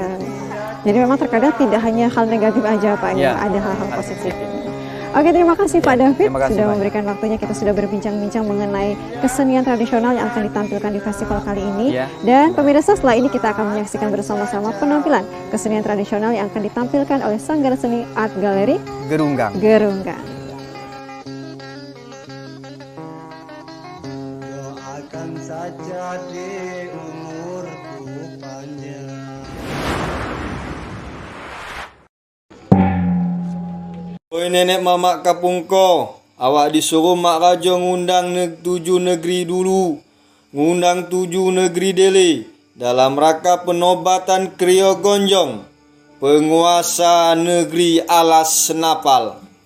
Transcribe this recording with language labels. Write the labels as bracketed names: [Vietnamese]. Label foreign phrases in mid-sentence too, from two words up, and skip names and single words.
[Indonesian] Jadi memang terkadang tidak hanya hal negatif aja Pak, ada hal-hal positif. Oke, terima kasih Pak David sudah memberikan waktunya. Kita sudah berbincang-bincang mengenai kesenian tradisional yang akan ditampilkan di festival kali ini. Dan pemirsa, setelah ini kita akan menyaksikan bersama-sama penampilan kesenian tradisional yang akan ditampilkan oleh Sanggar Seni Art Gallery Gerunggang. Doakan saja di umurku panjang. [Minangkabau] Oi nenek mamak kapungko, [Indonesian] awak disuruh mak raja ngundang 7 negeri dulu, ngundang 7 negeri Dele dalam rangka penobatan Kriya Gonjong, penguasa negeri Alas Senapal.